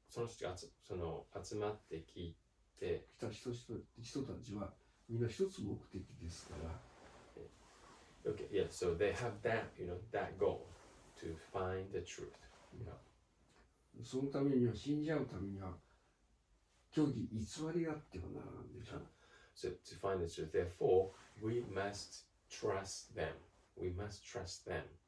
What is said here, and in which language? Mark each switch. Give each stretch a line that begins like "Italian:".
Japanese: その人が集まって聞いて来た人たちはみんな一つ目的ですから。
English: Okay, yeah, so they have that, that goal to find the truth.
Japanese: そのためには、信じ合うためには、虚偽偽りがあってはならないでしょ。
English: So to find the truth, therefore, we must trust them. We must trust them